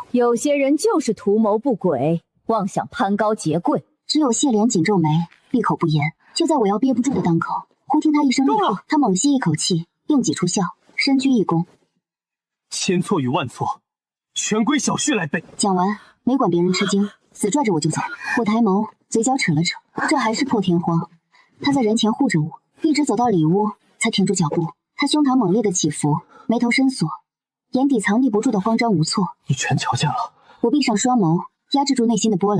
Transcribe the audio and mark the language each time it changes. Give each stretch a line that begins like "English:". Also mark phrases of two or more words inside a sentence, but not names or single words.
Chinese: 有些人就是圖謀不軌，妄想攀高結貴。只有謝蓮緊皺眉，閉口不言。就在我要憋不住的當口，忽聽他一声厉喝，他猛吸一口氣，硬擠出笑，深鞠一躬：“ 千錯與萬錯，全歸小婿來背。” 講完，沒管別人吃驚，死拽着我就走。我抬眸，嘴角扯了扯，這還是破天荒。他在人前護着我，一直走到裡屋，才停住腳步。他胸膛猛烈的起伏，眉頭深鎖，眼底藏匿不住的慌張無措。你全瞧見了？我閉上雙眸，壓制住內心的波瀾。